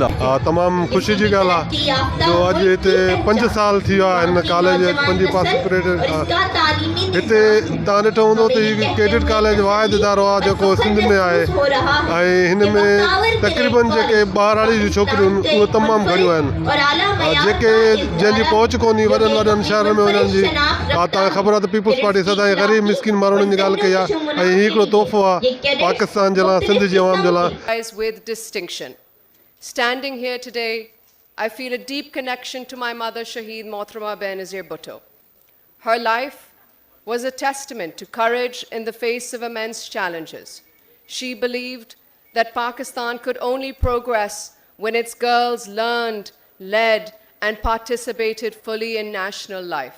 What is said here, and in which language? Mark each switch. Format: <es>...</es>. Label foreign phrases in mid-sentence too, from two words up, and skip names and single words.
<sd>तमामु ख़ुशी जी ॻाल्हि आहे जो अॼु हिते 5 साल थी विया हिन कॉलेज 5</sd> <en>passing parade</en> <sd>हिते तव्हां ॾिठो हूंदो त हीउ</sd> <en>cadet college</en> <sd>वाहिद इदारो आहे जेको सिंध में आहे ऐं हिन में तक़रीबन जेके ॿारहाड़ी जूं छोकिरियूं आहिनि उहे तमामु घणियूं आहिनि, जेके जंहिंजी पहुच कोन्हे वॾनि वॾनि शहरनि में वञण जी। तव्हांखे ख़बर आहे त पीपल्स पार्टी सदाईं ग़रीब मिसकिन माण्हुनि जी ॻाल्हि कई आहे ऐं हीउ हिकिड़ो तोहफ़ो आहे पाकिस्तान जे लाइ, सिंध जे आवाम जे लाइ।</sd> <en>With distinction. Standing here today, I feel a deep connection to my mother, Shaheed Mohtरमा Benazir Bhutto. Her life was a testament to courage in the face of immense challenges. She believed that Pakistan could only progress when its girls learned, led, and participated fully in national life.</en>